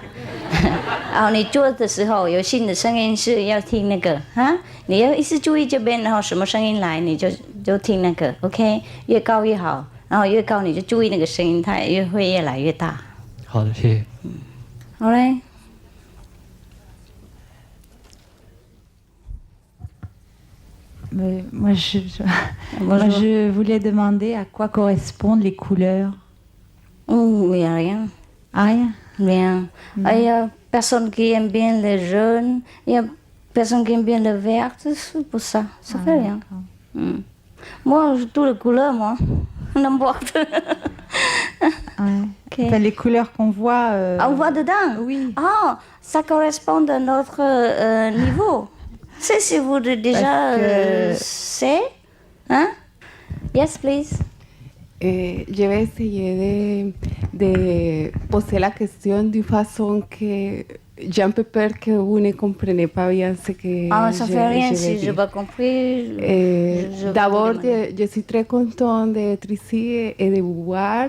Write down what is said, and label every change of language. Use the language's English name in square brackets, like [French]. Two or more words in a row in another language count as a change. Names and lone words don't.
[Chinese] 然后你做的时候有新的声音是要听那个哈，你要一直注意这边，然后什么声音来你就听那个 ，OK， 越高越好，然后越高你就注意那个声音，它也会越来越大。好的，谢谢。好嘞。 [French] Moi, je voulais demander à quoi correspondent les couleurs. Il n'y a rien. Ah, rien? Rien. Il y a personne qui aime bien les jaunes, il y a personne qui aime bien le vert, c'est pour ça. Ça fait rien. Moi, toutes les couleurs, moi. N'importe. Okay. Enfin, les couleurs qu'on voit... On voit dedans? Oui. Ah, ça correspond à notre niveau. C'est si vous déjà c'est, hein? [English] Yes, please. [French] Je vais essayer de poser la question d'une façon que j'ai un peu peur que vous ne compreniez pas bien ce que ça ne fait rien si je n'ai pas compris. D'abord, je suis très contente d'être ici et de vous voir.